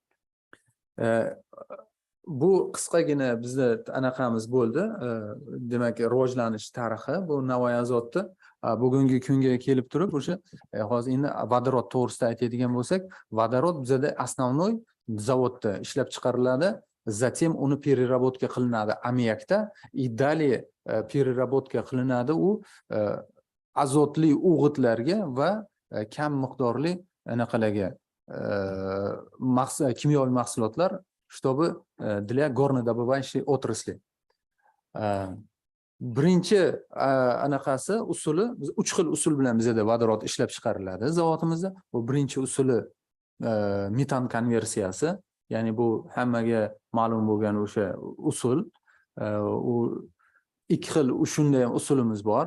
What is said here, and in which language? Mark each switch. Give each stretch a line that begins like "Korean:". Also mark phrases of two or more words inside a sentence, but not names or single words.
Uzbek: Bu qisqagina bizda anaqamiz bo'ldi. Demak, rivojlanish tarixi bu Navoiy azotni bugungi kunga kelib turib, o'sha hozir endi vodorod to'g'risida aytadigan bo'lsak, vodorod bizada основной zavodda ishlab chiqariladi, затем uni переработка qilinadi ammiakda,
Russian: и далее переработка
Uzbek: qilinadi u azotli o'g'itlarga va kam miqdorli anaqalarga kimyoviy mahsulotlar,
Russian: чтобы для горнодобывающей отрасли.
Uzbek: Birinchi anaqasi usuli, biz 3 xil usul bilan bizda vodorod ishlab chiqariladi zavodimizda. Bu birinchi usuli metan konversiyasi, ya'ni bu hammaga ma'lum bo'lgan o'sha usul. U 2 xil shunday usulimiz bor.